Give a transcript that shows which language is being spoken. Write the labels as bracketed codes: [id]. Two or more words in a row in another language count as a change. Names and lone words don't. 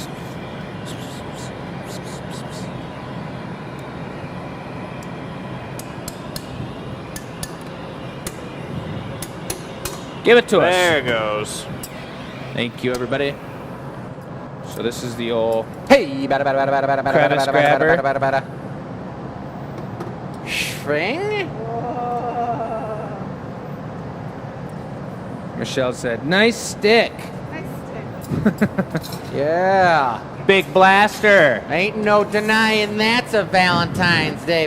[en] Give it to us. There it goes. Thank you, everybody. So this is the old Hey, bada bada bada bada bada bada Crevice bada bada grabber. bada bada bada. String? Michelle said, nice stick. Nice stick. Yeah. Big blaster. Ain't no denying that's a Valentine's Day